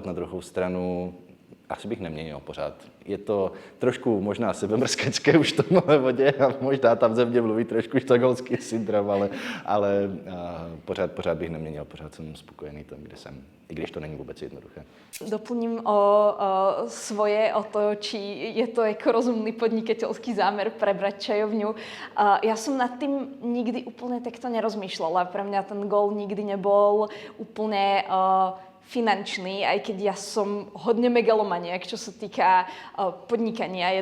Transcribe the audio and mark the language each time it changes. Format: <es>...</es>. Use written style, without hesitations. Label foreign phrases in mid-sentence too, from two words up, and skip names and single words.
<cs>Na druhou stranu asi bych neměnil pořád. Je to trošku možná sebemrskecké už v tomhle vodě a možná tam ze mě mluví trošku štokholmský syndrom, ale pořád bych neměnil, pořád jsem spokojený tam, kde jsem, i když to není vůbec jednoduché. Doplním o to,</cs> <sk>či je to jako rozumný podnikateľský zámer prebrať čajovňu. Ja som nad tým nikdy úplne takto nerozmýšľala. Pre mňa ten gól nikdy nebol úplne finančný, aj keď ja som hodne megalomaniak, čo sa týka podnikania.</sk>